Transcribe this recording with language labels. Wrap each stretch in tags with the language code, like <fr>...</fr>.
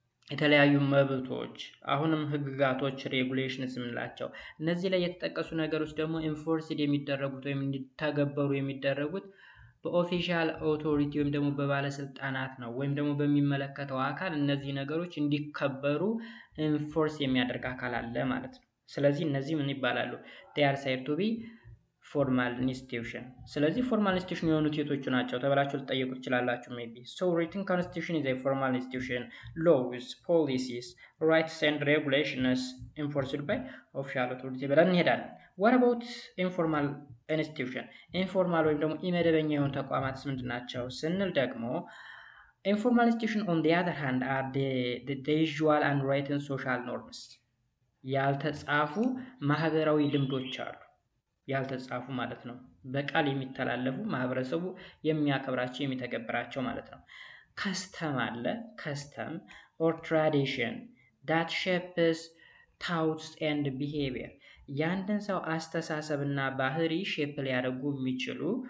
<am>የተለያዩ መብቶች፣ አሁንም ህግጋቶች ሬጉሌሽንስ የምንላቸው። እነዚህ ላይ የተጠቀሱ ነገሮች ደግሞ ኢንፎርስድ የሚደረጉት ወይም እንዲተገበሩ የሚደረጉት በኦፊሻል ኦቶሪቲ ወይም ደግሞ በባለስልጣናት ነው፣ ወይም ደግሞ በሚመለከተው አካል እነዚህ ነገሮች እንዲከበሩ ኢንፎርስ የሚያደርግ አካል አለ ማለት ነው። ስለዚህ እነዚህ ምን ይባላሉ?</am> <en>they are said to be formal institution።</en> <am>ስለዚህ ፎርማል ኢንስቲትዩሽን የሆኑት የቶቹ ናቸው ተብላችሁ ልትጠየቁ ትችላላችሁ።</am> <en>maybe so written constitution is a formal institution, laws, policies, rights and regulations enforced by official authority</en> <am>ብለን እንሄዳለን።</am> <en>what about informal institution?</en> <am>ኢንፎርማል ወይም ደግሞ ኢመደበኛ የሆኑ ተቋማት ምንድን ናቸው ስንል ደግሞ</am> <en>informal institution on the other hand are the usual unwritten social norms።</en> <am>ያልተጻፉ ማህበራዊ ልምዶች አሉ። ያልተጻፉ ማለት ነው፣ በቃል የሚተላለፉ ማህበረሰቡ የሚያከብራቸው የሚተገብራቸው ማለት ነው። ከስተም አለ፣ ከስተም ኦር ትራዲሽን</am> <en>that shapes thoughts and behavior።</en> <am>ያንድን ሰው አስተሳሰብና ባህሪ ሼፕ ሊያደርጉ የሚችሉ</am>